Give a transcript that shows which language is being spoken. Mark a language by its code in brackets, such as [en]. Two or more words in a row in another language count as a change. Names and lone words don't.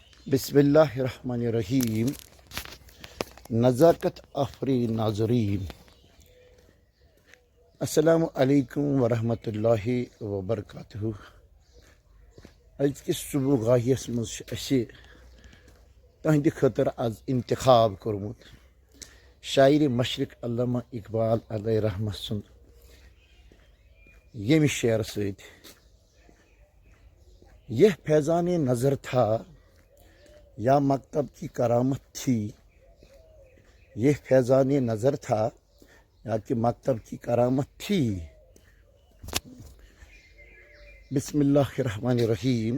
[ar] بسم اللہ الرحمن الرحیم. نزاکت آفرین ناظرین، السلام علیکم ورحمۃ اللہ وبرکاتہ. [ks] أزکِس صبح گاہیس مز اَسہِ تہنٛدِ خٲطرٕ آز انتخاب کوٚرمُت شاعرِ مشرق علامہ اقبال علیہ رحمت سُنٛد ییٚمہِ شعرٕ سۭتۍ: [ur] یہ فیضان نظر تھا یا مکتب کی کرامت تھی. یہ فیضان نظر تھا یا کہ مکتب کی کرامت تھی. [ar] بسم اللہ الرحمن الرحیم.